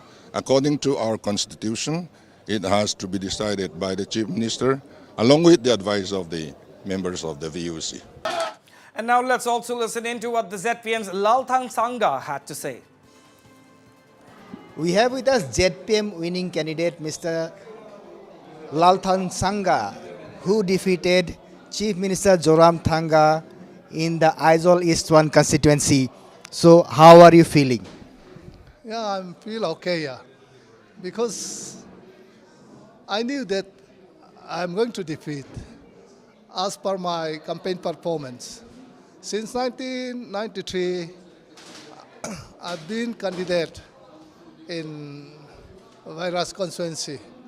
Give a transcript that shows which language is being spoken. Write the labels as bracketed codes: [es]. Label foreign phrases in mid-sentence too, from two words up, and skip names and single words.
[en] According to our constitution, it has to be decided by the chief minister along with the advice of the members of the VUC. And now let's also listen into what the ZPM's Lalthang Sangha had to say. We have with us ZPM winning candidate Mr. Lalthang Sangha, who defeated Chief Minister Zoram Thanga in the Aizawl East 1 constituency. So how are you feeling? Yeah, I feel okay, yeah. Because I knew that I'm going to defeat as per my campaign performance. Since 1993, I've been candidate in Virus constituency.